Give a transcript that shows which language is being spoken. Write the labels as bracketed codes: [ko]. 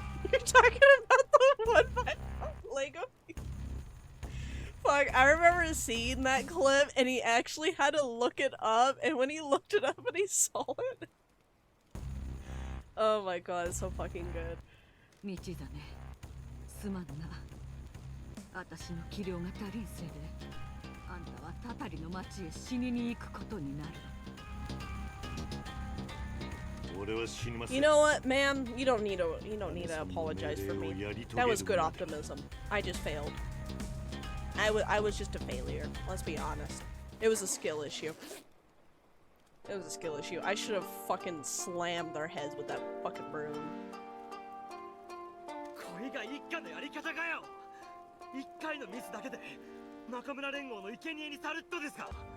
[en] You're talking about the one by Lego? Fuck, I remember seeing that clip and he actually had to look it up, and when he looked it up and he saw it. Oh my god, it's so fucking good. [ja] 道だね。すまんな。私の器量が足りんせいで、あんたはたたりの町へ死にに行くことになる。 [en] You know what, ma'am? You don't need to apologize for me. That was good optimism. I just failed. I was just a failure. Let's be honest. It was a skill issue. It was a skill issue. I should have fucking slammed their heads with that fucking broom. [ja] これが一家のやり方かよ。一回のミスだけで中村連合の生贄にさるっとですか。